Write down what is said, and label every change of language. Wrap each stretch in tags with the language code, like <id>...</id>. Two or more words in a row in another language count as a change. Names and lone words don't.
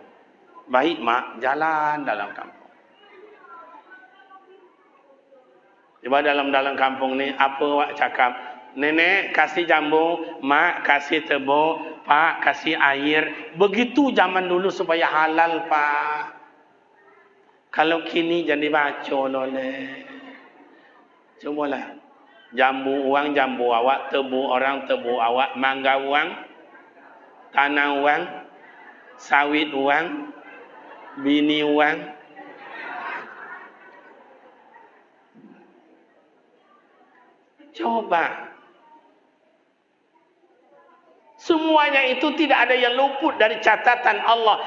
<ms>Baik mak, jalan dalam kampung. Coba dalam kampung ni apa awak cakap? Nenek kasih jambu, mak kasih tebu, pak kasih air. Begitu zaman dulu supaya halal pak.</ms> <min>Kalau kini jadi baco loleh.</min> <ms>Cubalah. Jambu uang jambu awak, tebu orang tebu awak, mangga uang, tanah uang, sawit uang, bini uang. Coba. Semuanya itu tidak ada yang luput dari catatan Allah.</ms>